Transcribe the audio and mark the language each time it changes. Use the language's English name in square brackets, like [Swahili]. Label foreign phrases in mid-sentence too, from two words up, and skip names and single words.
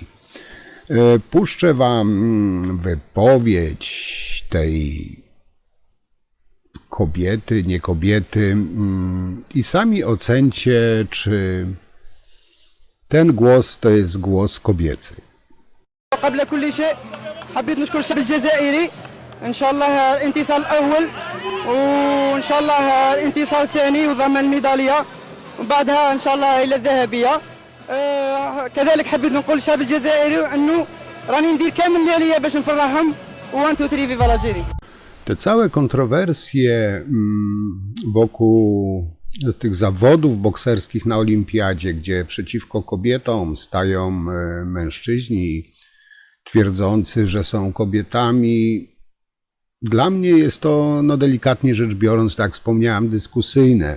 [Polish] Puszczę wam wypowiedź tej kobiety, nie kobiety i sami ocencie, czy ten głos to jest głos kobiecy. [Arabic] قبل كل شيء حبيت نشكر الشعب الجزائري ان شاء الله الانتصار الاول وان شاء الله الانتصار الثاني وضمان الميداليه وبعدها ان شاء الله الى الذهبيه كذلك حبيت نقول للشعب الجزائري انه راني ندير كامل اللي عليا باش نفرحهم 1 2 3 فيفا الجيري. [Polish] Te całe kontrowersje wokół tych zawodów bokserskich na olimpiadzie, gdzie przeciwko kobietom stają mężczyźni twierdzący, że są kobietami, dla mnie jest to, no delikatnie rzecz biorąc, tak jak wspomniałem, dyskusyjne.